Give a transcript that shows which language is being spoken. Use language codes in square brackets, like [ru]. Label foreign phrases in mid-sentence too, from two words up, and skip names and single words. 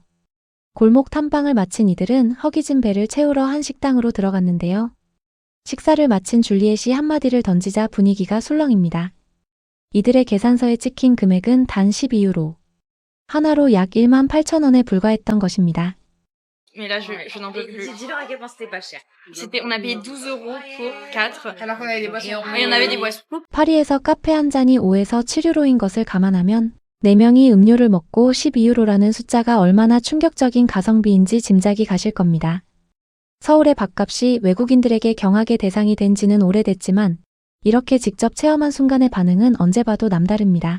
[ko] 골목 탐방을 마친 이들은 허기진 배를 채우러 한 식당으로 들어갔는데요. 식사를 마친 줄리엣이 한마디를 던지자 분위기가 술렁입니다. 이들의 계산서에 찍힌 금액은 단 12유로. 하나로 약 18,000원에 불과했던 것입니다. [fr] Mais là, je n'en peux plus. Dis-leur à quel point c'était pas cher. On a payé 12 € pour 4. Alors qu'on avait des boissons. Et on avait des boissons. [ko] 파리에서 카페 한 잔이 5에서 7유로인 것을 감안하면 4명이 음료를 먹고 12유로라는 숫자가 얼마나 충격적인 가성비인지 짐작이 가실 겁니다. 서울의 밥값이 외국인들에게 경악의 대상이 된 지는 오래됐지만 이렇게 직접 체험한 순간의 반응은 언제 봐도 남다릅니다.